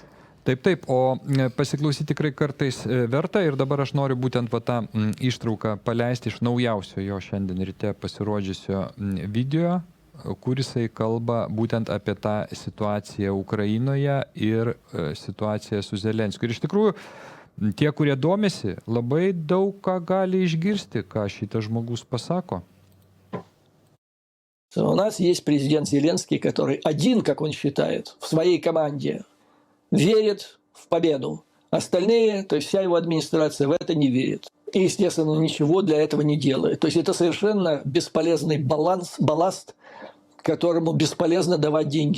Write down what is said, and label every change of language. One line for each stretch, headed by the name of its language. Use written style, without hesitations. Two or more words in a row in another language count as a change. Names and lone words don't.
Lithuanian: Taip, o pasiklausyti tikrai kartais verta ir dabar aš noriu būtent tą ištrauką paleisti iš naujausio jo šiandien ryte pasirodžiusio video, kurisai kalba būtent apie tą situaciją Ukrainoje ir situaciją su Zelenskiu. Ir iš tikrųjų, tie, kurie domisi, labai daug ką gali išgirsti, ką šitas žmogus pasako.
Russian: У нас есть президент Зеленский, который один, как он считает, в своей команде верит в победу. Остальные, то есть вся его администрация в это не верит. И, естественно, ничего для этого не делает. То есть это совершенно бесполезный балласт, которому бесполезно давать деньги.